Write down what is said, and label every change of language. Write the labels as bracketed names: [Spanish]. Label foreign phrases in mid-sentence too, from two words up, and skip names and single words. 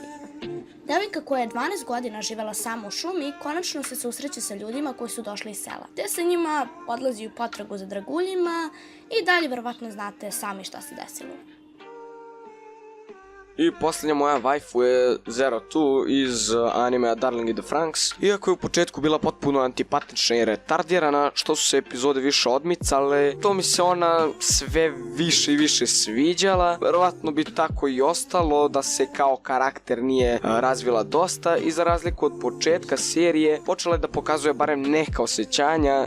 [Serbian] Devojka koja je 12 godina živela sama u šumi, konačno se susreće sa ljudima koji su došli iz sela. Te se njima odlazi u potragu za draguljima i dalje verovatno znate sami šta se desilo. I posljednja moja waifu je Zero Two iz animea Darling in the Franxx. Iako je u početku bila potpuno antipatična i retardirana, što su se epizode više odmicale, to mi se ona sve više i više sviđala. Verovatno bi tako i ostalo da se kao karakter nije razvila dosta i za razliku od početka serije počela je da pokazuje barem neka osjećanja.